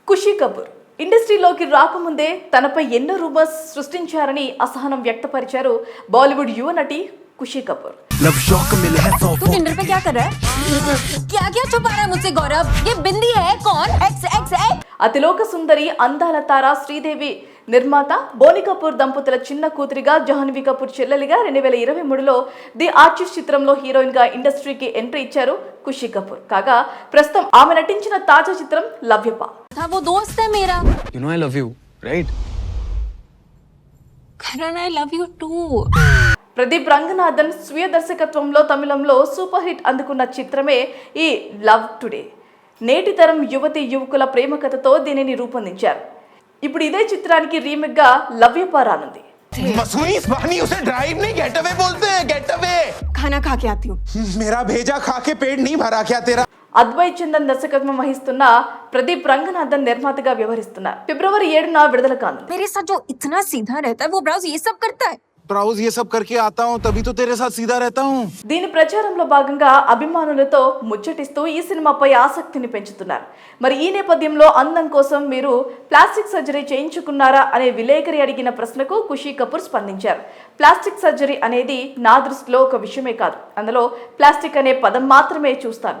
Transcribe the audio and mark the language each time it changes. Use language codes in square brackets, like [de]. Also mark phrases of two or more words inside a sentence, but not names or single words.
[te] ఖుషీ కపూర్ ఇండస్ట్రీలోకి రాకముందే తనపై ఎన్నో రూమర్స్ సృష్టించారని అసహనం వ్యక్తపరిచారు బాలీవుడ్ యువ నటి ఖుషీ కపూర్. [hi] तू टिंडर पे क्या कर रहा है? क्या क्या छुपा रहा है मुझसे गौरव? ये बिंदी है कौन? XXX. [te] అతిలోక సుందరి అందాల తార శ్రీదేవి నిర్మాత బోని కపూర్ దంపతుల చిన్న కూతురిగా జాహ్నవి కపూర్ చెల్లెలిగా 2023లో ది ఆర్టిస్ట్ చిత్రంలో హీరోయిన్ గా ఇండస్ట్రీకి ఎంట్రీ ఇచ్చారు ఖుషీ కపూర్. కాగా ప్రస్తుతం ఆమె నటించిన తాజా చిత్రం లవ్యపా. [hi] था वो दोस्त है मेरा. [en] You know I love you, right? करण I love you too. [te] ప్రదీప్ రంగనాథన్ స్వీయ దర్శకత్వంలో తమిళంలో [en] super hit [te] అందుకున్న చిత్రమే ఈ లవ్ టుడే. నేటి తరం యువతి యువకుల ప్రేమ కథతో దీనిని రూపొందించారు. ఇప్పుడు ఇదే చిత్రానికి రీమేక్ గా లవ్యపా రానుంది. [hi] मसूरी इस्मानी उसे ड्राइव नहीं [en] get away [hi] बोलते हैं, [en] get away. [hi] खाना खा के आती हूँ. मेरा भेजा खा के पेट नहीं भरा क्या तेरा? [te] అద్వైత్ చందన్ దర్శకత్వం వహిస్తున్న ప్రదీప్ రంగనాథన్ నిర్మాతగా వ్యవహరిస్తున్నారు. ఫిబ్రవరి 7న విడుదల కానుంది. [hi] मेरे साथ जो इतना सीधा रहता है वो ब्राउज ये सब करता है. ब्राउज ये सब करके आता हूँ तभी तो तेरे साथ सीधा रहता हूँ. [te] దీని ప్రచారంలో భాగంగా అభిమానులతో ముచ్చటిస్తూ ఈ సినిమాపై ఆసక్తిని పెంచుతున్నారు. మరి ఈ నేపథ్యంలో అందం కోసం మీరు [en] plastic surgery [te] చేయించుకున్నారా అనే విలేకరి అడిగిన ప్రశ్నకు ఖుషీ కపూర్ స్పందించారు. [en] plastic surgery [te] అనేది నా దృష్టిలో ఒక విషయమే కాదు, అందులో ప్లాస్టిక్ అనే పదం మాత్రమే చూస్తాను.